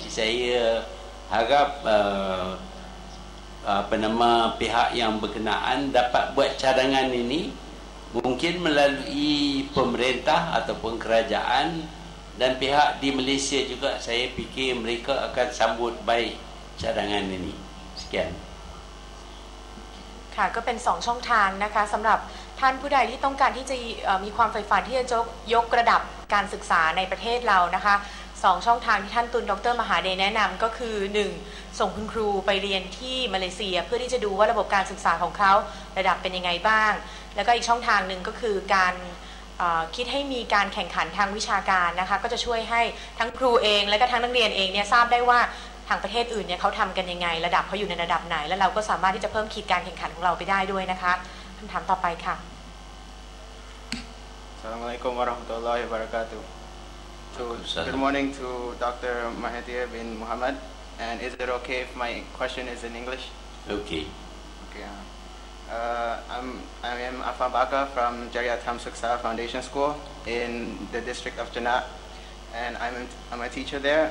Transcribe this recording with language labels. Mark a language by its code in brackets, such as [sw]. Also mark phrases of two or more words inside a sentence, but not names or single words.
[ms] Saya harap pihak yang berkenaan dapat buat cadangan ini, mungkin melalui pemerintah ataupun kerajaan, dan pihak di Malaysia juga. Saya fikir mereka akan sambut baik cadangan ini. Sekian. [th] ค่ะก็เป็น2ช่องทางนะคะสำหรับท่านผู้ใดที่ต้องการที่จะมีความใฝ่ฝันที่จะยกระดับการศึกษาในประเทศเรานะคะ2ช่องทางที่ท่านตุลดร.มหาเดชแนะนำก็คือ 1. ส่งคุณครูไปเรียนที่มาเลเซียเพื่อที่จะดูว่าระบบการศึกษาของเขาระดับเป็นยังไงบ้างแล้วก็อีกช่องทางหนึ่งก็คือการคิดให้มีการแข่งขันทางวิชาการนะคะก็จะช่วยให้ทั้งครูเองและก็ทั้งนักเรียนเองเนี่ยทราบได้ว่าทางประเทศอื่นเนี่ยเขาทำกันยังไงระดับเขาอยู่ในระดับไหนแล้วเราก็สามารถที่จะเพิ่มขีดการแข่งขันของเราไปได้ด้วยนะคะคำถามต่อไปค่ะ [ar] السلام عليكم ورحمة الله وبركاته. [en] Good morning to Dr. Mahathir bin Muhammad. And is it okay if my question is in English? Okay. Okay. I am Afan Baka from Jariat Hamsuksa Foundation School in the district of Janat, and I'm a teacher there.